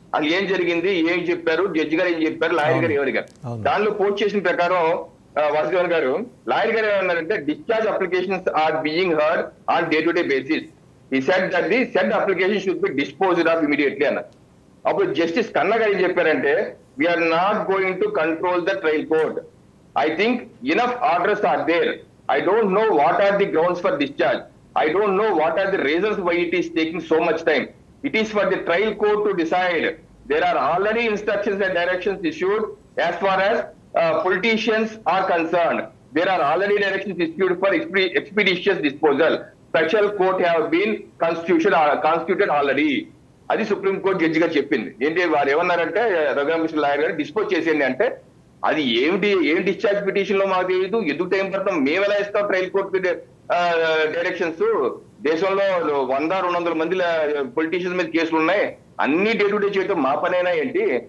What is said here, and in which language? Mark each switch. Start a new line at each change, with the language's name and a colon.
Telugu: అది ఏం జరిగింది, ఏం చెప్పారు, జడ్జి గారు ఏం చెప్పారు, లాయర్ గారు ఎవరు గారు, దానిలో పోస్ట్ చేసిన ప్రకారం వాసుదేవన్ గారు, లాయర్ గారు ఏమన్నారంటే
English: Discharge applications are being heard on day to day basis. He said that the said application should be disposed of immediately అన్నారు.
Telugu: అప్పుడు జస్టిస్ కన్నా గారు ఏం చెప్పారంటే
English: We are not going to control the trial court. I think enough orders are there. I don't know what are the grounds for discharge. I don't know what are the reasons why it is taking so much time. It is for the trial court to decide. There are already instructions and directions issued as far as politicians are concerned. There are already directions issued for expeditious disposal. Special court have been constituted already.
Telugu: అది supreme court judge గారు చెప్పింది. ఏంటి వారు ఏమన్నారంటే Raghurama Krishna lawyer గారు dispose చేసేయండి అంటే అది ఏం డిశ్చార్జ్ పిటిషన్ లో మాకు తెలియదు, ఎందుకు టైం పడతాం, మేము ఎలా ఇస్తాం ట్రయల్ కోర్టు డైరెక్షన్స్. దేశంలో 100-200 మంది పొలిటీషియన్స్ మీద కేసులు ఉన్నాయి, అన్ని డే టు డే చేయటం మా పనైనా ఏంటి.